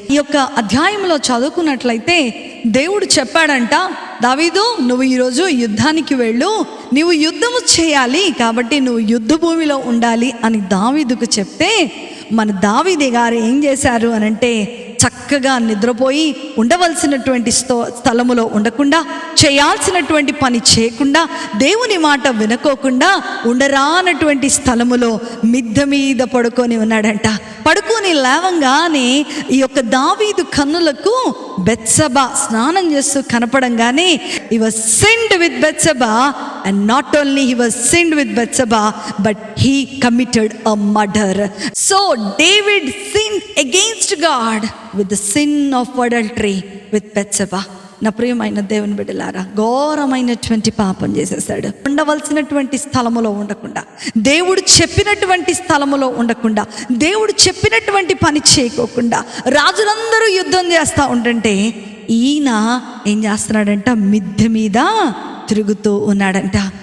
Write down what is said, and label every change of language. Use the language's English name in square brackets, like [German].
[Telugu] ఈ యొక్క అధ్యాయంలో చదువుకున్నట్లయితే దేవుడు చెప్పాడంట, దావీదు నువ్వు ఈరోజు యుద్ధానికి వెళ్ళు, నువ్వు యుద్ధము చేయాలి, కాబట్టి నువ్వు యుద్ధ భూమిలో ఉండాలి అని దావీదుకు చెప్తే మన దావీదు గారు ఏం చేశారు అనంటే, చక్కగా నిద్రపోయి ఉండవలసినటువంటి స్థలములో ఉండకుండా, చేయాల్సినటువంటి పని చేయకుండా, దేవుని మాట వినుకోకుండా ఉండరానటువంటి స్థలములో మిద్దె మీద పడుకొని ఉన్నాడంట. పడుకొని లేవంగానే ఈ యొక్క దావీదు కన్నులకు బెత్సెబా స్నానం చేస్తూ కనపడంగానే [English] he was sinned with Bathsheba, and not only he was sinned with Bathsheba, but he committed a murder. So David sinned against God with the sin of adultery with Bathsheba. [Telugu] నా ప్రియమైన దేవుని బిడ్డలారా, ఘోరమైనటువంటి పాపం చేసేసాడు. ఉండవలసినటువంటి స్థలములో ఉండకుండా, దేవుడు చెప్పినటువంటి స్థలములో ఉండకుండా, దేవుడు చెప్పినటువంటి పని చేయకోకుండా రాజులందరూ యుద్ధం చేస్తూ ఉంటుంటే ఈయన ఏం చేస్తున్నాడంట, మిద్దె మీద తిరుగుతూ ఉన్నాడంట.